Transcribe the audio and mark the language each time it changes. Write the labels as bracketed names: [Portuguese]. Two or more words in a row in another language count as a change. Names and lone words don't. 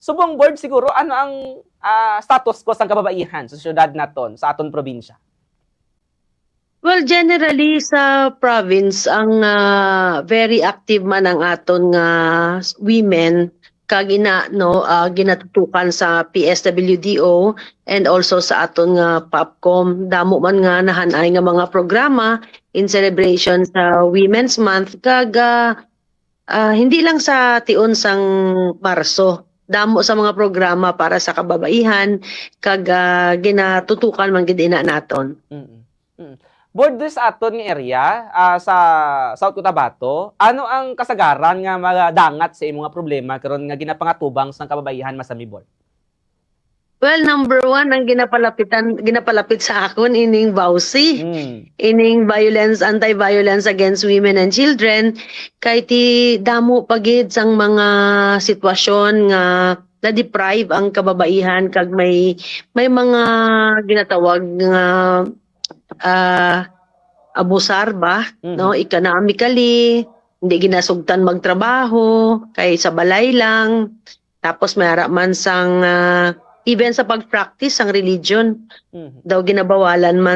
[Hiligaynon] Subong board siguro, ano ang status ko sa kababaihan sa syudad naton, sa aton probinsya? [English] Well, generally [Hiligaynon] sa province ang [English] very active [Hiligaynon] man ang aton nga women kag ginatutukan sa PSWDO [English] and also [Hiligaynon] sa aton nga POPCOM. Damo man nga nahanay nga mga programa [English] in celebration [Hiligaynon] sa Women's Month kag hindi lang sa tiun sang Marso. Damo sa mga programa para sa kababaihan kag ginatutukan man gid ina naton. Board this aton nga area sa South Cotabato, ano ang kasagaran nga mga dangat sa imong nga problema karon nga ginapangatubang sa kababaihan masami board? [English] Well, number one, [Hiligaynon] ang ginapalapit sa akon ining VAUSI, ining [English] anti-violence against women and children, [Hiligaynon] kay ti damo pagid sang mga sitwasyon nga na-deprive ang kababaihan kag may mga ginatawag nga abusar ba, no, economically, hindi ginasugtan magtrabaho, kay sa balay lang, tapos mayara man sang even sa pag-practice ang religion daw ginabawalan man.